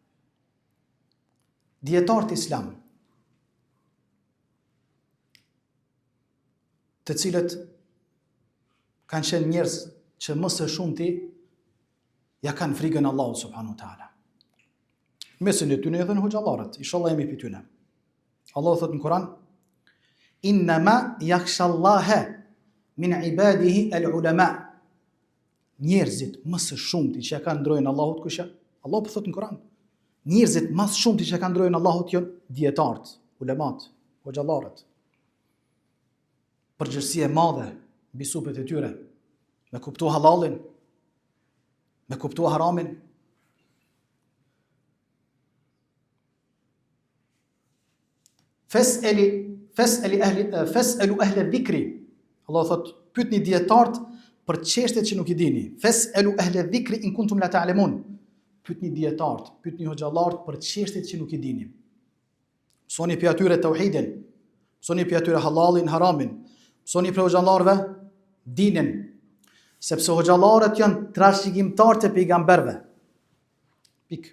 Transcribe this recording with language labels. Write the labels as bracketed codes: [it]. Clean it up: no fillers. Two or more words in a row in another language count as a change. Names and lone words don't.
[sq] Dietarët islam, të cilët kanë qenë njerëz që më së shumti ja kanë frikën Allahut [ar] سبحانه وتعالى. [sq] Mesin e tyre edhe në hoxhallarët, inshallah jemi pi tyne. Allah thot në Kur'an: [ar] "إنما يخشى الله من عباده العلماء." [sq] Njerëzit më së shumti që ja kanë ndrojën Allahut kush janë? Allah po thot në Kur'an. Njerëzit më së shumti që ja kanë ndrojën Allahut janë dietarët, ulemat, hoxhallarët. Përgjegjësia e madhe mbi supet e tyre, me kuptu halalin, me kuptu haramin. [ar] فاسألوا أهل الذكر. [sq] Allah thot, pyetni dietarët për çështjet që nuk i dini. [ar] فاسألوا أهل الذكر إن كنتم لا تعلمون. [sq] Pyetni dietarët, pyetni hoxhallarët për çështjet që nuk i dini. Mësoni për atyre tauhidin, mësoni për atyre halalin, haramin, mësoni për hoxhallarëve dinin, sepse hoxhallarët janë trashëgimtarë të pejgamberëve. Pik.